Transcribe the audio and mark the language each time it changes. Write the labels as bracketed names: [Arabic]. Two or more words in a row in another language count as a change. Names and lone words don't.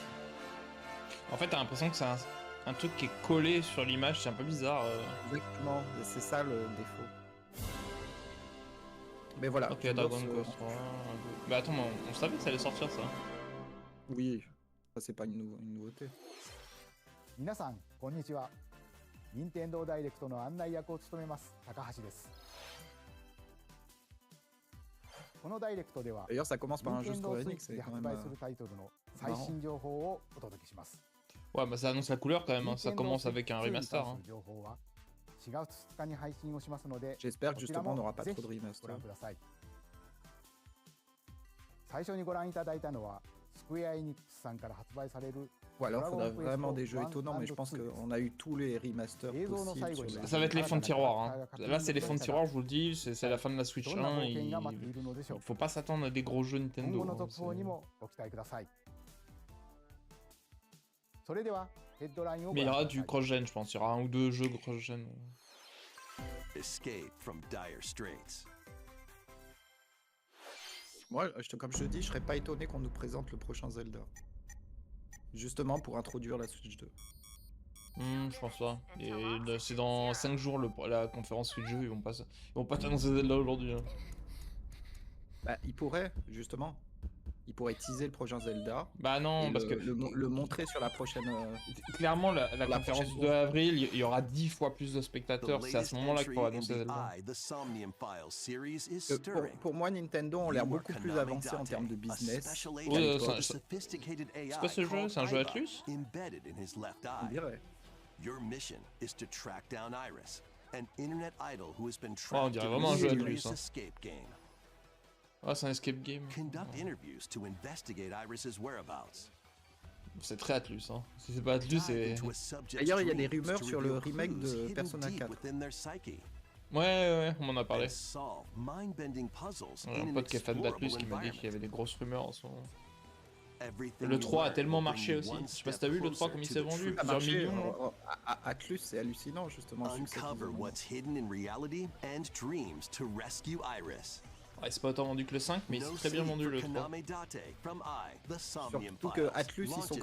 [French] En fait, t'as l'impression que c'est un truc qui est collé sur l'image, c'est un peu bizarre. Exactement, et c'est ça le défaut. Mais voilà, Ok, j'adore Dragon ce... Quest 3, 2... Mais attends, mais on savait que ça allait sortir, ça. Oui, ça c'est pas une nouveauté. [Japanese] 皆さんこんにちは。任天堂ダイレクトの案内役を務めます高橋です。このダイレクトでは [French] D'ailleurs, ça commence par un jeu [Japanese] 任天堂 Square スイッ Enix, チ [French] c'est [Japanese] で [French] quand [Japanese] 発 [French] même... [Japanese] 売するタイトルの最新情報をお届けします。 [French] Ouais, bah ça annonce la couleur quand même, hein. Ça [Japanese] 任天堂 [French] commence [Japanese] スイッ [French] avec [Japanese] チ [French] un [Japanese] 2に [French] remaster. [Japanese] 関 [French] Hein. [Japanese] する情報は4月2日に配信をしますので、 [French] J'espère que [Japanese] こちら [French] justement on [Japanese] も [French] n'aura pas [Japanese] ぜ [French] trop de [Japanese] ひご [French] remaster. [Japanese] 覧ください。最初にご覧いただいたのはスクエア・エニックスさんから発売される [French] Ou alors, il faudrait [Japanese] Dragon [French] vraiment [Japanese] Quest [French] des jeux [Japanese] 1 [French] étonnants, mais je pense [Japanese] and 2 [French] qu'on a eu tous les remasters [Japanese] 映像の [French] possibles [Japanese] 最後 [French] sur [Japanese] に [French] les... Ça va être les fonds de tiroir. Hein. [Japanese] 新たな [French] Là, c'est les fonds de [Japanese] 形 [French] tiroir, je vous le dis. C'est la fin de la Switch [Japanese] どんな [French] 1. [Japanese] 冒険が待っているのでしょう。 [French] Faut pas s'attendre à des gros jeux [Japanese] 今 [French] Nintendo. [Japanese] 後の [French] Hein. [Japanese] 続報にもご期待ください。それではヘッドラインを [French] Mais [Japanese] ご [French] il y [Japanese] 覧 [French] aura [Japanese] くださ [French] du [Japanese] い。 [French] cross-gen, je pense. Il y aura un ou deux jeux cross-gen. [English] Escape from dire straits. [French] Moi, comme je te dis, je serais pas étonné qu'on nous présente le prochain Zelda. Justement pour introduire la Switch 2. Je pense pas. Et c'est dans 5 jours la conférence Switch jeu. Ils vont pas t'annoncer Zelda aujourd'hui. Hein. Bah, ils pourraient, justement. Ils pourraient teaser le prochain Zelda. Bah non, Et parce que le montrer sur la prochaine... clairement, la la conférence prochaine du 2 avril, il y aura 10 fois plus de [English] The [French] spectateurs. C'est à ce [English] latest [French] moment-là qu'il [English] entry [French] faut [English] in [French] annoncer [English] the [French] Zelda. [English] Eye, the Somnium Files series is [French] pour, [English] stirring. [French] pour moi, Nintendo ont l'air [English] You are [French] beaucoup plus [English] Konami [French] avancé en [English] Date, [French] termes de [English] a [French] business. [English] special [French] Oui, [English] agent [French] qu'à [English] with a [French] l'époque. [English] sophisticated AI [French] C'est quoi ce jeu? [English] called [French] C'est un jeu [English] Aiba [French] Atlus? [English] embedded in his left [French] On [English] eye. [French] dirait. [English] Your mission is to track down Iris, an internet idol who has been [French] on [English] trapped [French] dirait [English] in [French] vraiment [English] a [French] un jeu [English] mysterious [French] Atlus, hein. [English] escape game. [French] Ah, c'est un escape game. [English] Conduct interviews to investigate Iris's whereabouts. [French] C'est très Atlus. Hein. Si c'est pas Atlus, c'est. [English] Into a subject's [French] D'ailleurs, il y a des [English] dreams [French] rumeurs [English] to [French] sur le [English] reveal [French] remake [English] clues [French] de [English] hidden [French] Persona [English] deep [French] 4. [English] within their psyche. [French] Ouais, on m'en a parlé. [English] And solve mind-bending puzzles [French] On a [English] in [French] un [English] an [French] pote qui est fan [English] explorable [French] d'Atlus qui m'a dit qu'il y [English] environment. [French] avait des grosses rumeurs en ce moment. [English] Everything [French] Le [English] you [French] 3 a [English] learn [French] tellement [English] will bring [French] marché [English] you [French] aussi. [English] one [French] Je sais pas si [English] step [French] t'as vu le 3 [English] closer [French] comme il [English] to [French] s'est [English] the [French] vendu, [English] truth. [French] Ça plusieurs marchait, millions. Atlus, c'est hallucinant justement le succès qu'ils [English] Uncover [French] ont. [English] what's hidden in reality and dreams to rescue Iris. [French] Ouais, c'est pas autant vendu que le 5, mais il [English] No [French] s'est très bien [English] sleep [French] vendu [English] for [French] le 3. [English] Kaname Date from The Somnium [French] Surtout que [English] Files [French] Atlus, ils sont [English] launches